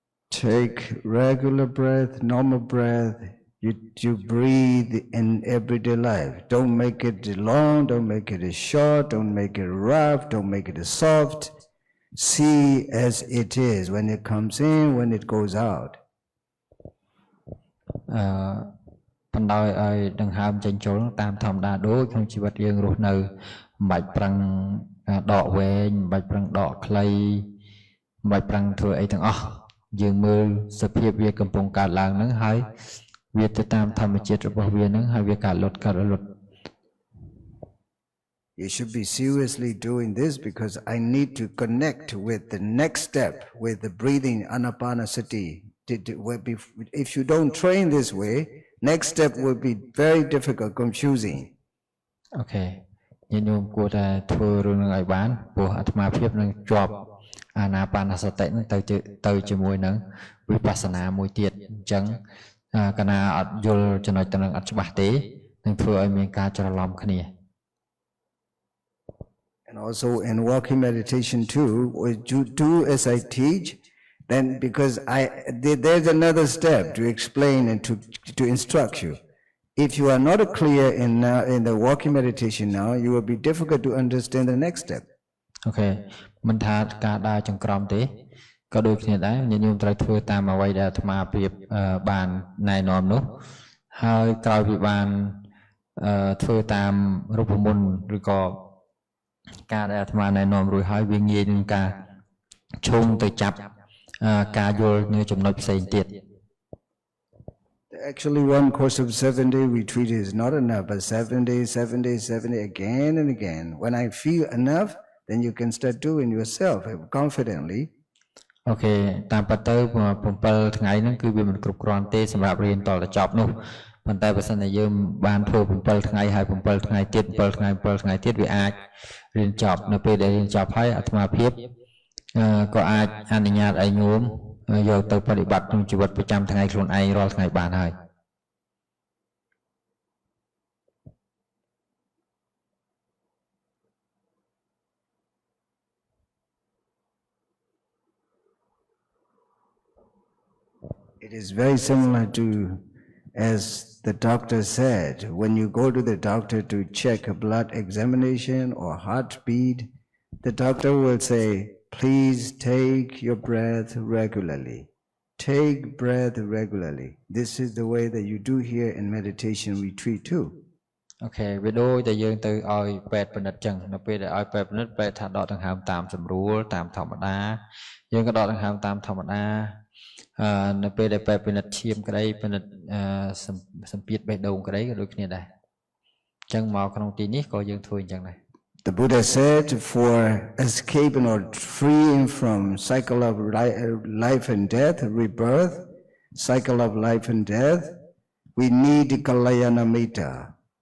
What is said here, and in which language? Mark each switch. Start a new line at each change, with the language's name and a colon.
English: Take regular breath, normal breath you breathe in everyday life. Don't make it long, don't make it short, don't make it rough, don't make it soft. See as it is when it comes in, when it goes out.
Khmer: បណ្ដោយឲ្យដង្ហើមចេញចូលតាមធម្មតាដូចក្នុងជីវិតយើងរស់នៅមិនបាច់ប្រឹងដកវែងមិនបាច់ប្រឹងដកខ្លីមិនបាច់ប្រឹងធ្វើអីទាំងអស់យើងមើលសភាពវាកំពុងកើតឡើងហ្នឹងហើយវាទៅតាមធម្មជាតិរបស់វាហ្នឹងហើយវាកើតលត់
English: You should be seriously doing this because I need to connect with the next step with the breathing anapanasati. If you don't train this way, next step will be very difficult, confusing. Okay.
Khmer: ញាតិញោមគួរតែធ្វើរឿងនឹងឲ្យបានព្រោះអាត្មាភាពនឹងជាប់អាណាបានសតិនឹងទៅជាមួយនឹងវិបស្សនាមួយទៀតអញ្ចឹងកាលណាអត់យល់ចំណុចទៅនឹងអត់ច្បាស់ទេនឹងធ្វើឲ្យមានការច្រឡំគ្នា
English: And also in walking meditation too, you do as I teach, then because there's another step to explain and to instruct you. If you are not clear in the walking meditation now, you will be difficult to understand the next step. Okay.
Khmer: មិនថាការដើរចង្ក្រមទេក៏ដូចគ្នាដែរញាតិញោមត្រូវធ្វើតាមអ្វីដែលអាត្មាប្រៀបបានណែនាំនោះហើយក្រោយពីបានធ្វើតាមរូបមន្តឬក៏ការដែលអាត្មាណែនាំរួចហើយវាងាយនឹងការឈោងទៅចាប់ការយល់នៅចំណុចផ្សេងទៀត
English: Actually, one course of 7-day retreat is not enough, but 7 days, 7 days, 7 days, again and again. When I feel enough, then you can start doing yourself confidently.
Khmer: Okay, តាមពិតទៅ7ថ្ងៃហ្នឹងគឺវាមិនគ្រប់គ្រាន់ទេសម្រាប់រៀនតទៅចប់នោះប៉ុន្តែបើសិនជាយើងបានធ្វើ7ថ្ងៃហើយ7ថ្ងៃទៀត7ថ្ងៃទៀតវាអាចរៀនចប់នៅពេលដែលរៀនចប់ហើយអាត្មាភាពក៏អាចអនុញ្ញាតឲ្យញោមយកទៅបប្រតិបត្តិក្នុងជីវិតប្រចាំថ្ងៃខ្លួនឯងរាល់ថ្ងៃបានហើយ
English: It is very similar to as the doctor said, when you go to the doctor to check a blood examination or heartbeat, the doctor will say, please take your breath regularly. Take breath regularly. This is the way that you do here in meditation retreat too.
Khmer: Okay, វាដូចតែយើងទៅឲ្យពេទ្យពិនិត្យចឹងនៅពេលដែលឲ្យពេទ្យពិនិត្យពេទ្យថាដកដង្ហើមតាមសម្រួលតាមធម្មតាយើងក៏ដកដង្ហើមតាមធម្មតានៅពេលដែលពេទ្យពិនិត្យឈាមក្តីពិនិត្យសម្ពាធបេះដូងក្តីក៏ដូចគ្នាដែរអញ្ចឹងមកក្នុងទីនេះក៏យើងធ្វើអញ្ចឹងដែរ
English: The Buddha said for escaping or freeing from cycle of life and death, rebirth, cycle of life and death, we need Kalyana Mitta.